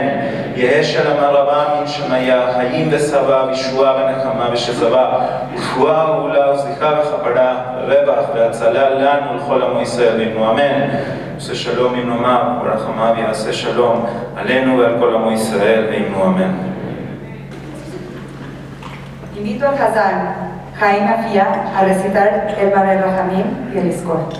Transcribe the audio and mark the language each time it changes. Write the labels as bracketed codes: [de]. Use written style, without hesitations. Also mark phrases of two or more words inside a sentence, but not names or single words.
[arc] יהא שלמה רבה מן שמיה [he] חיים ושבע וישועה ונחמה ושזבה ורפואה וגאולה וסליחה וכפרה ורווח והצלה לנו ולכל עמו ישראל ואמרו אמן. עושה שלום עם נאמיו ורחמיו יעשה שלום עלינו ועל כל עמו ישראל ואמרו אמן. [es] Invito al Hazán Jaime Afía a recitar el Barer Rahamim y el Iskor.